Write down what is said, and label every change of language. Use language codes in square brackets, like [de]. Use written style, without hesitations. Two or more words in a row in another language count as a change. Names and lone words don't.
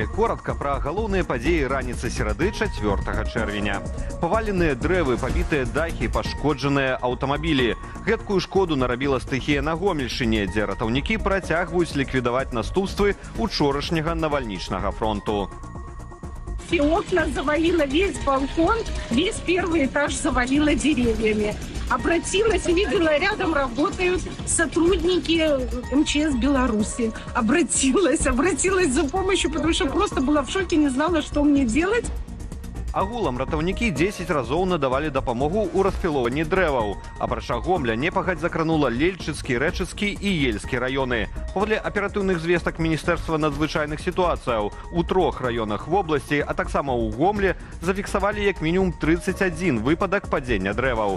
[be] Коротка пра галоўныя падзеі раніцы серады 4 чэрвеня. Паваленыя дрэвы, пабітыя дахі, пашкоджаныя аўтамабілі. Гэткую шкоду нарабіла стыхія на Гомельшчыне, дзе ратаўнікі працягваюць ліквідаваць наступствы учорашняга навальнічнага фронту. [ru] Все окна завалило, весь балкон, весь первый этаж завалило деревьями. Обратилась, видела, рядом работают сотрудники МЧС Беларуси. Обратилась за помощью, потому что просто была в шоке, не знала, что мне делать. [be] Агулам ратаўнікі 10 разоў надавалі дапамогу ў распілоўванні дрэваў. Апрача Гомля непагадзь закранула Лельчыцкі, Рэчыцкі і Ельскі раёны. Паводле аператыўных звестак Міністэрства надзвычайных сітуацыяў, у 3 раёнах вобласці, а таксама ў Гомлі, зафіксавалі як мінімум 31 выпадак падзення дрэваў.